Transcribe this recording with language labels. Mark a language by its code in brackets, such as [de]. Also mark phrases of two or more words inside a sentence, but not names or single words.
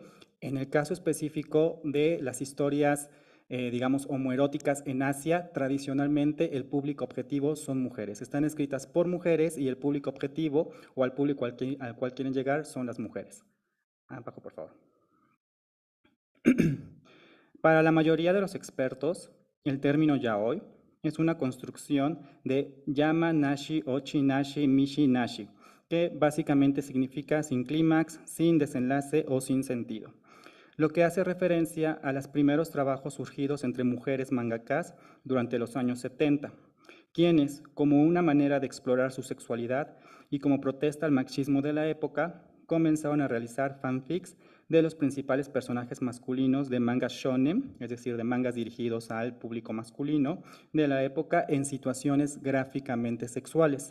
[es] En el caso específico de las historias digamos, homoeróticas en Asia, tradicionalmente el público objetivo son mujeres. Están escritas por mujeres y el público objetivo o al público al cual quieren llegar son las mujeres. Abajo, por favor. Para la mayoría de los expertos, el término yaoi es una construcción de [ja] やまなし、おちなし、みしなし, [es] que básicamente significa sin clímax, sin desenlace o sin sentido, lo que hace referencia a los primeros trabajos surgidos entre mujeres mangakas durante los años 70, quienes, como una manera de explorar su sexualidad y como protesta al machismo de la época, comenzaron a realizar fanfics de los principales personajes masculinos de mangas shonen, es decir, de mangas dirigidos al público masculino de la época en situaciones gráficamente sexuales.